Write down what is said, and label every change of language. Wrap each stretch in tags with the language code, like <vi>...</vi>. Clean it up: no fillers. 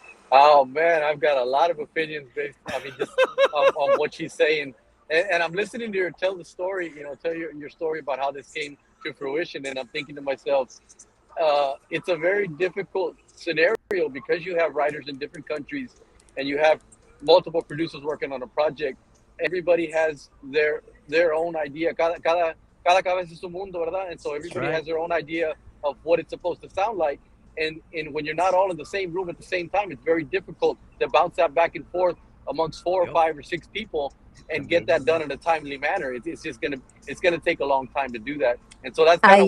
<en>Oh man, I've got a lot of opinions based. I mean, just on what she's saying, and I'm listening to her tell the story. Tell your story about how this came to fruition, and I'm thinking to myself, it's a very difficult scenario because you have writers in different countries, and you have multiple producers working on a project. Everybody has their own idea.</en> <es>Cada cabeza es su mundo, ¿verdad?</es> <en>And so That's everybody right. has their own idea of what it's supposed to sound like. And when you're not all in the same room at the same time, it's very difficult to bounce that back and forth amongst four or Yep. five or six people and get that done in a timely manner. It's just gonna take a long time to do that. And so that's kind of</en>